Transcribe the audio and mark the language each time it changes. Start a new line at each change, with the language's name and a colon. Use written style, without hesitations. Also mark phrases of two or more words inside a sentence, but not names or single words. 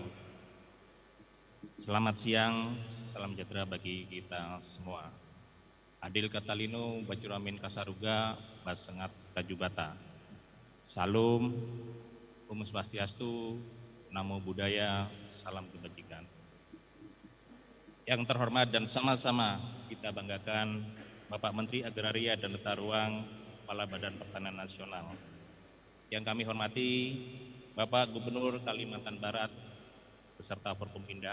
Indonesian: Selamat siang, salam sejahtera bagi kita semua.
Kendayan: Adil Katalino, Bacuramin Kasaruga, Basengat Kajubata.
Indonesian: Salam,
Balinese: Om Swastiastu,
Pali: Namo Buddhaya,
Indonesian: salam kebajikan. Yang terhormat dan sama-sama kita banggakan Bapak Menteri Agraria dan Tata Ruang, Kepala Badan Pertanahan Nasional. Yang kami hormati Bapak Gubernur Kalimantan Barat beserta Forkominda.